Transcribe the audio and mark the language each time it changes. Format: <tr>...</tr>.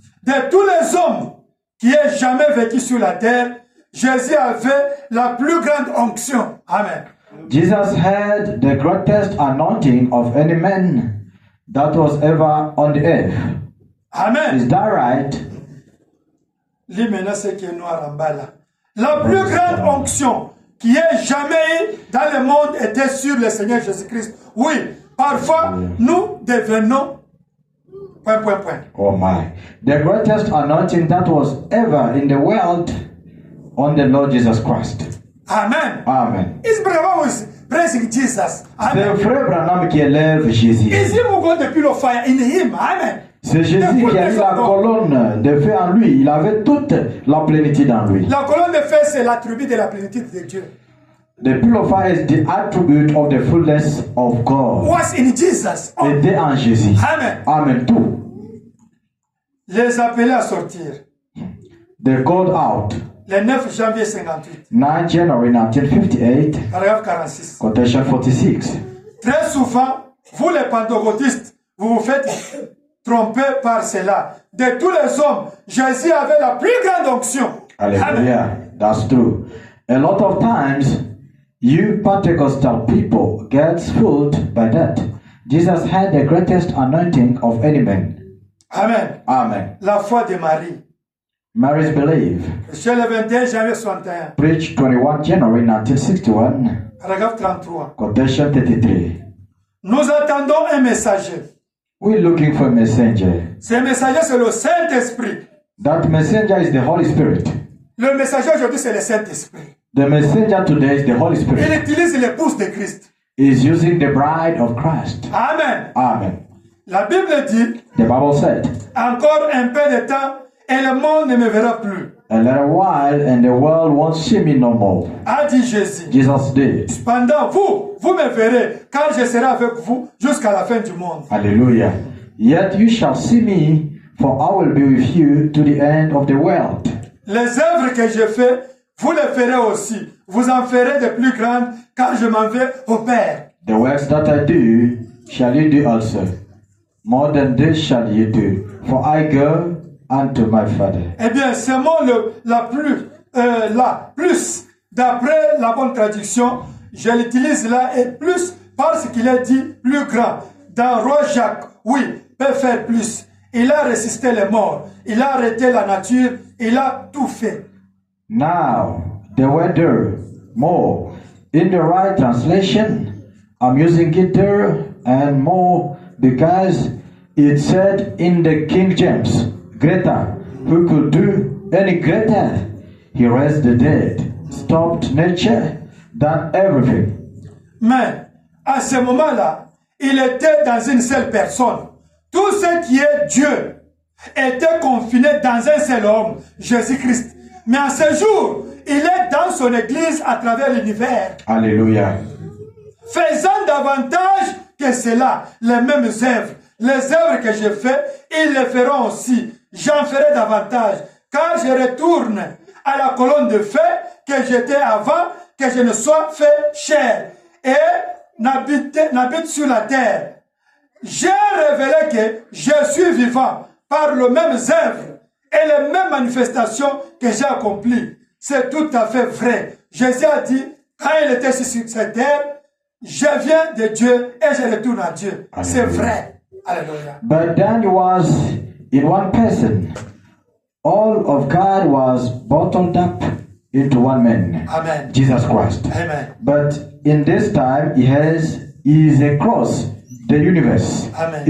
<fr>De tous les hommes qui aient jamais vécu sur la terre, Jésus avait la plus grande onction. Amen.</fr> <en>Jesus had the greatest anointing of any man that was ever on the earth. Amen. Is that right?</en> <fr>lis maintenant ce qui est noir en bas là. La plus grande onction qui ait jamais eu dans le monde était sur le Seigneur Jésus-Christ. Oui, parfois, nous devenons...</fr> <en>Oh my. The greatest anointing that was ever in the world on the Lord Jesus Christ. Amen. Amen. His brother was praising Jesus. Amen.</en> <fr>C'est frère Branham qui élève Jésus.</fr> <en>Is him who got the pillar of fire in him? Amen.</en> <fr>C'est Jésus qui a eu la colonne de feu en lui. Il avait toute la plénitude en lui. La colonne de feu, c'est l'attribut de la plénitude de Dieu.</fr> <en>The pillar of fire is the attribute of the fullness of God. Was in Jesus. Oh.</en> <fr>Était en Jésus. Amen. Amen. Tout. Les appeler à sortir.</fr> <en>They called out.</en> <fr>Le 9 janvier 58.</fr> <en>9 January 1958.</en> <fr>Paragraphe 46.</fr> <en>Quotation 46.</en> <fr>Très souvent, vous les pentecôtistes, vous vous faites tromper par cela. De tous les hommes, Jésus avait la plus grande onction.</fr> <en>Hallelujah. That's true. A lot of times, you Pentecostal people get fooled by that. Jesus had the greatest anointing of any man. Amen. Amen.</en> <fr>La foi de Marie.</fr> <en>Mary's belief.</en> <fr>Chez le 21 janvier 61.</fr> <en>Preached 21 January 1961.</en> <fr>Paragraphe 33.</fr> <en>Quotation 33.</en> <fr>Nous attendons un messager.</fr> <en>We're looking for a messenger.</en> <fr>Ce messager, c'est le Saint-Esprit.</fr> <en>That messenger is the Holy Spirit.</en> <fr>Le messager aujourd'hui, c'est le Saint-Esprit.</fr> <en>The messenger today is the Holy</en> <fr>Il</fr> <en>Spirit.</en> <fr>utilise l'épouse de Christ.</fr> <en>Is using the bride of Christ. Amen. Amen.</en> <fr>La Bible dit,</fr> <en>The Bible said,</en> <fr>encore un peu de temps et le monde ne me verra plus.</fr> <en>a little while and the world won't see me no more.</en> <fr>A dit Jésus.</fr> <en>Jesus did.</en> <fr>Cependant, vous me verrez, car je serai avec vous jusqu'à la fin du monde.</fr> <en>Hallelujah. Yet you shall see me, for I will be with you to the end of the world.</en> <fr>Les œuvres que je fais, vous les ferez aussi. Vous en ferez de plus grandes, car je m'en vais au Père.</fr> <en>The works that I do shall you do also. More than this shall you do, for I go unto my Father.</en> <fr>Eh bien, ce mot la plus, d'après la bonne traduction, je l'utilise là, et plus parce qu'il est dit plus grand. Dans Roi Jacques, oui, peut faire plus. Il a résisté les morts, il a arrêté la nature, il a tout fait.</fr> <en>Now, the word there, more. In the right translation, I'm using it there and more because it said in the King James, greater, who could do any greater. He raised the dead, stopped nature, done everything.</en> <fr>Mais, à ce moment-là, il était dans une seule personne. Tout ce qui est Dieu était confiné dans un seul homme, Jésus-Christ. Mais à ce jour, il est dans son église à travers l'univers. Hallelujah. Faisant davantage que cela, les mêmes œuvres. Les œuvres que je fais, ils les feront aussi. J'en ferai davantage, car je retourne à la colonne de feu que j'étais avant que je ne sois fait chair et n'habite sur la terre. J'ai révélé que je suis vivant par les mêmes œuvres et les mêmes manifestations que j'ai accomplies. C'est tout à fait vrai. Jésus a dit, quand il était sur cette terre, je viens de Dieu et je retourne à Dieu. C'est vrai. Alléluia.</fr> <en>But then it was in one person. All of God was bottled up into one man. Amen. Jesus Christ. Amen. But in this time, he is across the universe. Amen.</en>